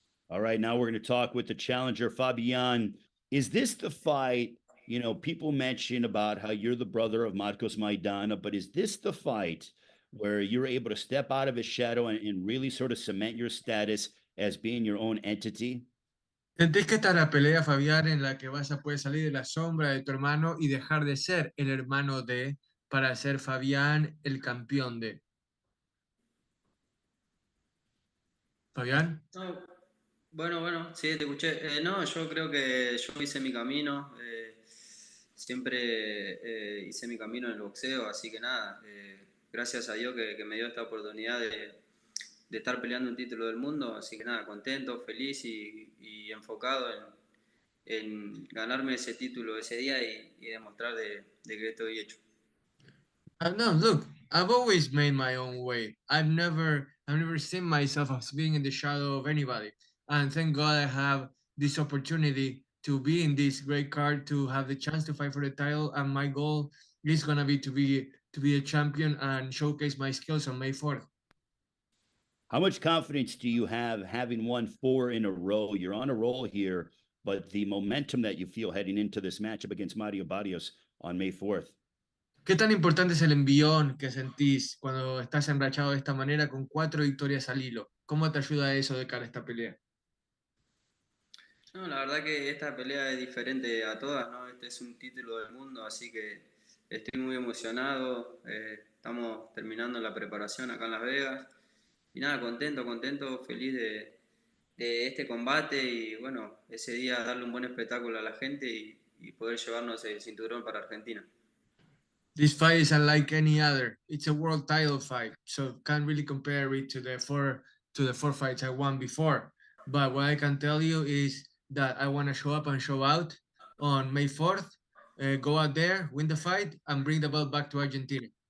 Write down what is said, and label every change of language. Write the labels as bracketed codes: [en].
[en] All right, now we're going to talk with the challenger, Fabian. Is this the fight? People mention about how you're the brother of Marcos Maidana, but is this the fight where you're able to step out of his shadow and really sort of cement your status as being your own entity? [es] ¿Sentís que esta es la pelea, Fabián, en la que vas a poder salir de la sombra de tu hermano y dejar de ser el hermano de, para ser Fabián el campeón de? ¿Fabián? No, bueno, sí, te escuché. No, yo creo que yo hice mi camino, siempre hice mi camino en el boxeo, así que nada, gracias a Dios que me dio esta oportunidad de estar peleando un título del mundo, así que nada, contento, feliz y enfocado en ganarme ese título ese día y demostrar de que estoy hecho. [en] No, look, I've always made my own way. I've never seen myself as being in the shadow of anybody. And thank God I have this opportunity to be in this great card, to have the chance to fight for the title. And my goal is gonna be to be a champion and showcase my skills on May 4th. How much confidence do you have having won 4 in a row? You're on a roll here, but the momentum that you feel heading into this matchup against Mario Barrios on May 4th. [es] ¿Qué tan importante es el envión que sentís cuando estás enrachado de esta manera con 4 victorias al hilo? ¿Cómo te ayuda eso de cara a esta pelea? No, la verdad que esta pelea es diferente a todas, ¿no? Este es un título del mundo, así que estoy muy emocionado. Estamos terminando la preparación acá en Las Vegas. Y nada, contento, feliz de este combate y bueno, ese día darle un buen espectáculo a la gente y poder llevarnos el cinturón para Argentina. [en] This fight is unlike any other. It's a world title fight, so can't really compare it to the four fights I won before. But what I can tell you is that I want to show up and show out on May 4th, go out there, win the fight, and bring the belt back to Argentina.